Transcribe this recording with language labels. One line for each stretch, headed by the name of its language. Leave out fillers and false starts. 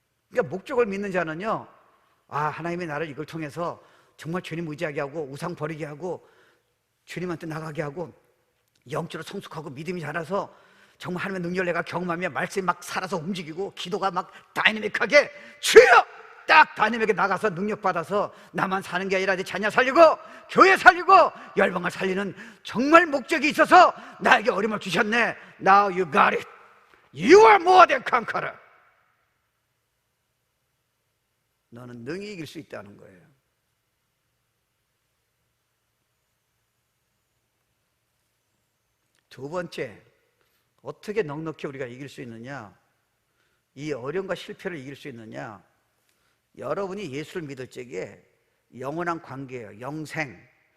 Korean: 그러니까 목적을 믿는 자는요, 하나님이 나를 이걸 통해서 정말 주님 의지하게 하고 우상 버리게 하고 주님한테 나가게 하고 영적으로 성숙하고 믿음이 자라서 정말 하나님의 능력을 내가 경험하며 말씀이 막 살아서 움직이고 기도가 막 다이내믹하게 주여! 딱 다이내믹하게 나가서 능력 받아서 나만 사는 게 아니라 내 자녀 살리고 교회 살리고 열방을 살리는 정말 목적이 있어서 나에게 어려움을 주셨네.
English: Now you got it. You are more than conqueror.
Korean: 너는 능히 이길 수 있다는 거예요. 두 번째, 어떻게 넉넉히 우리가 이길 수 있느냐? 이 어려움과 실패를 이길 수 있느냐? 여러분이 예수를 믿을 적에 영원한 관계예요. 영생.